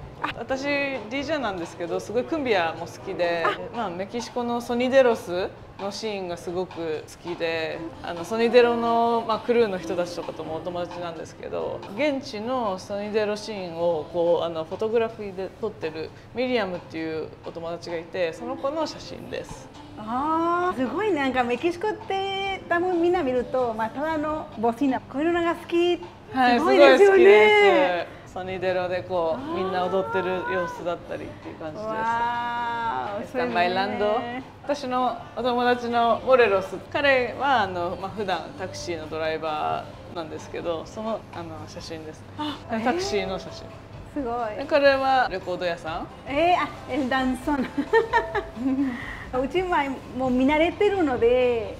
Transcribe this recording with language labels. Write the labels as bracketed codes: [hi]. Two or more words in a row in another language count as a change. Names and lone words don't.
[ja] 私 DJ なんですけど、すごいクンビアも好きで、メキシコのソニデロスのシーンがすごく好きで、ソニデロの、クルーの人たちとかともお友達なんですけど、現地のソニデロシーンをこうフォトグラフィーで撮ってるミリアムっていうお友達がいて、その子の写真です。ああ、すごい。なんかメキシコって多分みんな見ると、ただのボシナ、こういうのが好き。はい、すごいですよね。ソニデロでこうみんな踊ってる様子だったりっていう感じです。 [es] Están bailando。 [ja] 私のお友達のモレロス、彼は普段タクシーのドライバーなんですけど、その写真ですね。タクシーの写真。すごい。彼はレコード屋さん。 [es] El danzón。 [ja] うちはもう見慣れてるので。